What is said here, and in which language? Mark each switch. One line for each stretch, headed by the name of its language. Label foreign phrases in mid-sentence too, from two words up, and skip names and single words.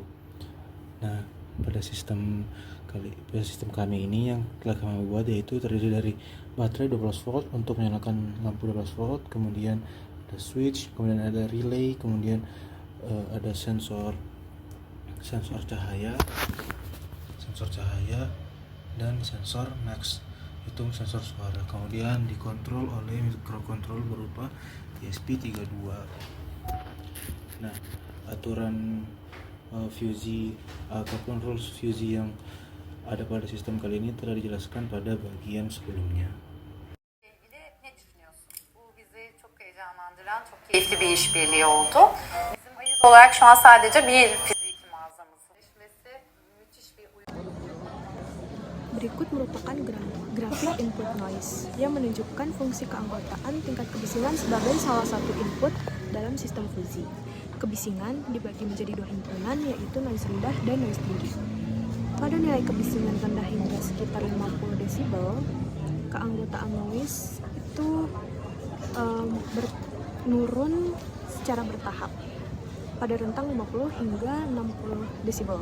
Indonesian: Nah, pada sistem kami ini yang telah kami buat yaitu terdiri dari baterai 12 volt untuk menyalakan lampu 12 volt, kemudian ada switch, kemudian ada relay, kemudian ada sensor cahaya dan sensor max, itu sensor suara. Kemudian dikontrol oleh microcontroller berupa ESP32. Nah, aturan fuzzy ataupun
English: rules fuzzy
Indonesian: yang ada pada sistem kali ini telah dijelaskan pada bagian sebelumnya.
Turkish: ilgili ne düşünüyorsun? Bu bizi çok heyecanlandıran, çok keyifli bir işbirliği oldu. Bizim Ayız olarak şu an sadece bir fiziki mağazamız. Müthiş bir uyum.
Indonesian: Berikut merupakan grafik
English: input noise
Indonesian: yang menunjukkan fungsi keanggotaan tingkat kebisingan sebagai salah satu input dalam sistem fuzzy. Kebisingan dibagi menjadi dua himpunan, yaitu noise rendah dan noise tinggi. Pada nilai kebisingan rendah hingga sekitar 50 desibel, keanggotaan noise itu menurun secara bertahap pada rentang 50 hingga 60 desibel.